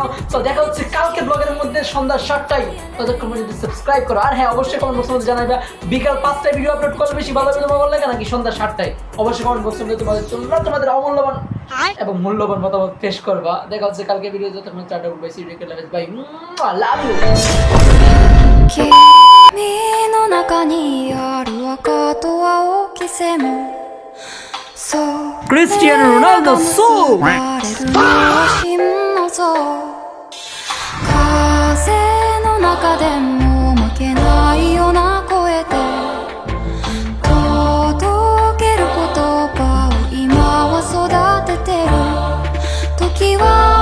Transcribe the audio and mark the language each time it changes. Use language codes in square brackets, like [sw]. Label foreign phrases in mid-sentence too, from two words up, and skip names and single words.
[bn] তো দেখা হচ্ছে কালকে ব্লগের মধ্যে সন্ধ্যা 7টায় ততক্ষণ পর্যন্ত সাবস্ক্রাইব করো। আর হ্যাঁ অবশ্যই কমেন্ট বক্সের মধ্যে জানাইবা বিকাল 5টায় ভিডিও আপলোড করলে বেশি ভালো হবে তোমার ভালো লাগে নাকি সন্ধ্যা 7টায় অবশ্যই কমেন্ট বক্সের মধ্যে তোমাদের অমূল্যবান এবং মূল্যবান মতামত পেশ করবা। দেখা হচ্ছে কালকে ভিডিও যতক্ষণ 4টা উঠবে সিরিয়াল [en] bye love you. [ja] 君の中にある赤と青き線そう Cristiano Ronaldo so れるのは心の像風の中でも負けないような声で届ける言葉を今は育ててる時は